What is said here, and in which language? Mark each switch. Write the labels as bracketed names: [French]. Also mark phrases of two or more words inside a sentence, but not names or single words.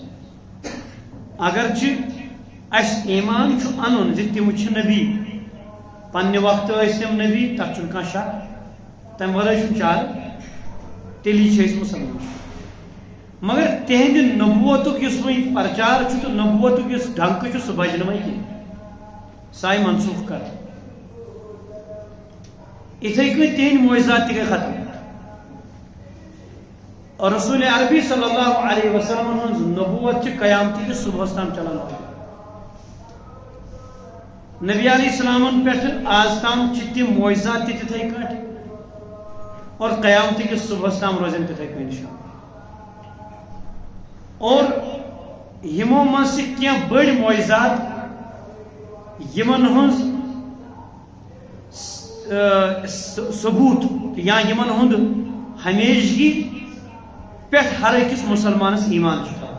[Kashmiri] اگرچہِ اسہِ ایمان چھُ انُن زِ تِم چھِ نبی پننہِ وقتہٕ ٲسۍ تِم نبی تتھ چھُنہٕ کانٛہہ شک تمہِ ورٲے چھُنہٕ چارٕ تیٚلی چھِ أسۍ مُسلمان. مگر تِہنٛدِ نبوتُک یُس وۄنۍ پرچار چھُ تہٕ نبوتُک یُس ڈنکہٕ چھُ سُہ بجہِ نہٕ وۄنۍ کینٛہہ سُہ آیہِ منسوخ کرنہٕ. یِتھَے کٔنۍ تِہنٛدۍ معجزات تہِ گٔے ختم. اور رسول عربی صلی اللہ علیہ وسلم ہٕنٛز نبوت چھِ قیامتہٕ کِس صبحس تام چلان. نبی علیہ السلامن پٮ۪ٹھ آز تام چھِ تِم معجزات تہِ تِتھَے کٲٹھۍ اور قیامتہٕ کِس صبحس تام روزن تِتھَے کٔنۍ اِنشاء اللہ. اور یِمو منٛز چھِ کینٛہہ بٔڑۍ معجزات یِمن ہٕنٛز ثبوٗت یا یِمن ہُنٛد ہمیشگی پٮ۪ٹھ ہر أکِس مُسلمانس ایمان چھُ تھاوُن.